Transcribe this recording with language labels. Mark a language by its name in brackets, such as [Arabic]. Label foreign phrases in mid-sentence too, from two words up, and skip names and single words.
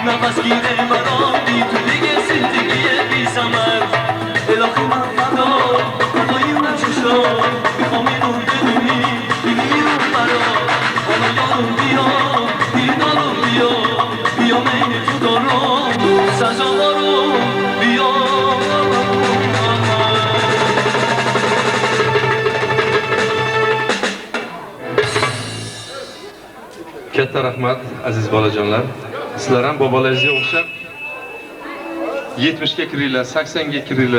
[Persian] دستگیر مرا بی تو دیگه زندگی بی ثمر الهی من فدای اون چشم میخوام اینو بدونی ببینی رو مرا حالا یارو بیا مین تو دارم سزاوارو بیا [Uzbek] Katta rahmat aziz bolajonlar. Sizlar ham bobolaringizga o'xshab 70 ga kiringlar, 80 ga kiringlar.